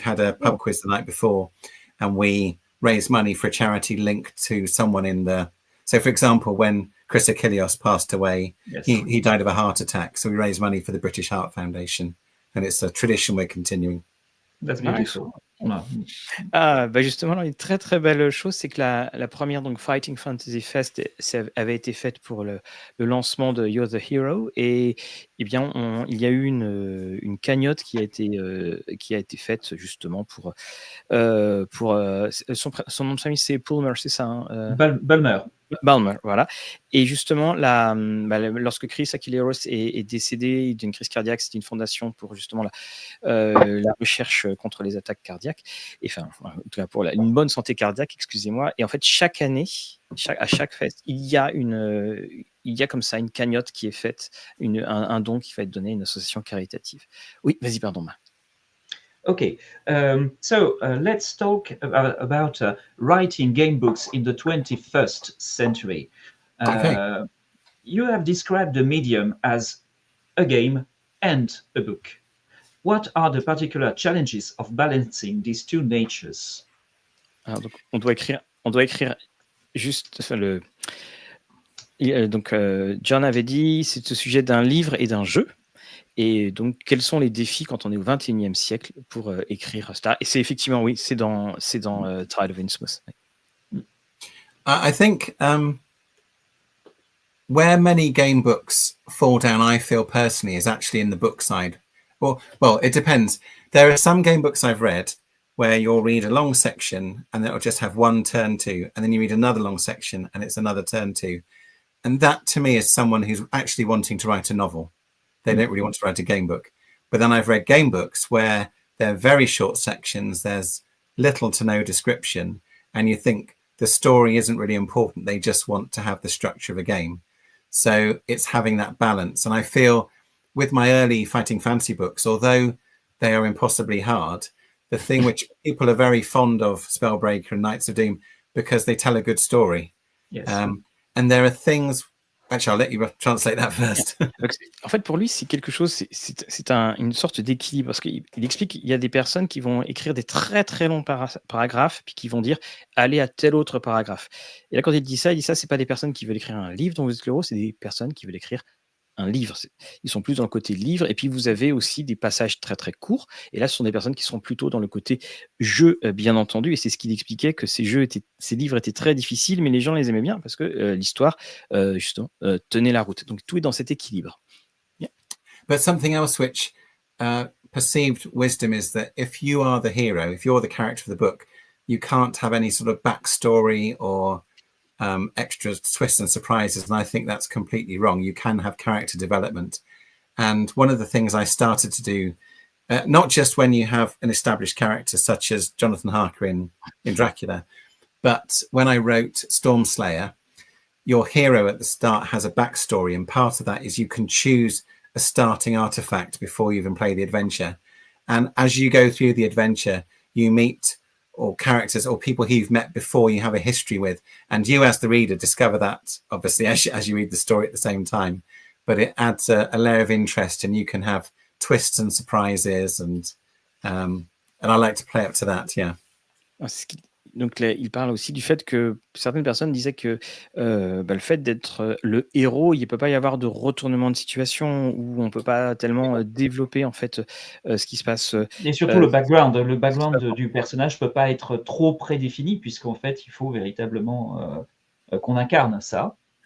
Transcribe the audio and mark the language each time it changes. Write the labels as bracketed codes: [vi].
[en] We've had a pub quiz the night before, and we raised money for a charity linked to someone in the... So, for example, when Chris Achilleos passed away, yes. he died of a heart attack. So we raised money for the British Heart Foundation. And it's a tradition we're continuing. That's beautiful. [fr] Justement, une très très belle chose, c'est que la première donc Fighting Fantasy Fest avait été faite pour le lancement de You're the Hero, et eh bien il y a eu une cagnotte qui a été faite justement pour son nom de famille, c'est Bulmer, c'est ça, hein, Bulmer, voilà. Et justement, lorsque Chris Achilleos est décédé d'une crise cardiaque, c'était une fondation pour justement la recherche contre les attaques cardiaques, et enfin, en tout cas pour une bonne santé cardiaque, excusez-moi. Et en fait, chaque année, à chaque fête, il y a comme ça une cagnotte qui est faite, un don qui va être donné à une association caritative. Oui, vas-y, pardon, Marc. [en] Okay, so let's talk about writing game books in the 21st century. Okay. You have described the medium as a game and a book. What are the particular challenges of balancing these two natures? [fr] Alors, donc, on doit écrire juste donc John avait dit, c'est au sujet d'un livre et d'un jeu. Et donc, quels sont les défis quand on est au XXIe siècle pour écrire Star? Et c'est effectivement, oui, c'est dans Tide of Innsmouth. [en] I think where many game books fall down, I feel personally, is actually in the book side. Well, it depends. There are some game books I've read where you'll read a long section and it'll just have one turn to, and then you read another long section and it's another turn to. And that to me is someone who's actually wanting to write a novel. They don't really want to write a game book. But then I've read game books where they're very short sections, there's little to no description, and you think the story isn't really important. They just want to have the structure of a game. So it's having that balance. And I feel with my early Fighting Fantasy books, although they are impossibly hard, the thing which people are very fond of Spellbreaker and Knights of Doom, because they tell a good story. Yes. And there are things Actually, I'll let you translate that first. [fr] Donc, en fait, pour lui, c'est quelque chose, une sorte d'équilibre, parce qu'il explique qu'il y a des personnes qui vont écrire des très très longs paragraphes, puis qui vont dire allez à tel autre paragraphe. Et là, quand il dit ça, c'est pas des personnes qui veulent écrire un livre dont vous êtes le héros, c'est des personnes qui veulent écrire un livre. Ils sont plus dans le côté livre, et puis vous avez aussi des passages très très courts. Et là, ce sont des personnes qui sont plutôt dans le côté jeu, bien entendu. Et c'est ce qu'il expliquait, que ces livres étaient très difficiles, mais les gens les aimaient bien parce que l'histoire, justement, tenait la route. Donc tout est dans cet équilibre. Yeah. [en] But something else which perceived wisdom is that if you are the hero, if you're the character of the book, you can't have any sort of backstory or extra twists and surprises, and I think that's completely wrong. You can have character development, and one of the things I started to do, not just when you have an established character such as Jonathan Harker in Dracula, but when I wrote Stormslayer, your hero at the start has a backstory, and part of that is you can choose a starting artifact before you even play the adventure, and as you go through the adventure, you meet or characters or people who you've met before, you have a history with, and you as the reader discover that obviously as you read the story at the same time, but it adds a layer of interest, and you can have twists and surprises, and I like to play up to that. Yeah. [fr] Donc là, il parle aussi du fait que certaines personnes disaient que le fait d'être le héros, il ne peut pas y avoir de retournement de situation, où on ne peut pas tellement développer en fait ce qui se passe. Et surtout le background du personnage ne peut pas être trop prédéfini, puisqu'en fait, il faut véritablement qu'on incarne ça.